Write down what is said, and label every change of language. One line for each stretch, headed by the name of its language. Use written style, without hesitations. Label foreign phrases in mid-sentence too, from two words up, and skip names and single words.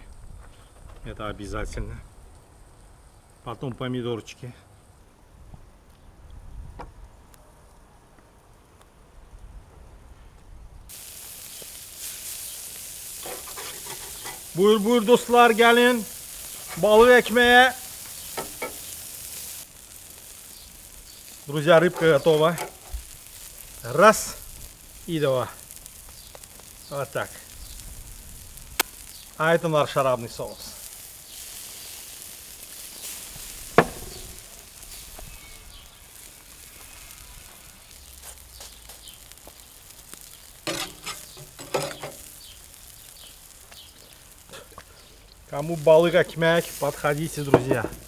Russian: Это обязательно. Потом помидорчики.
Crimean Tatar: Buyur buyur dostlar, gelin. Balık ekmeğe.
Russian: Друзья, рыбка готова. Раз и два. Вот так. А это наш шарабный соус. Кому
Crimean Tatar: balık ekmek,
Russian: подходите, друзья.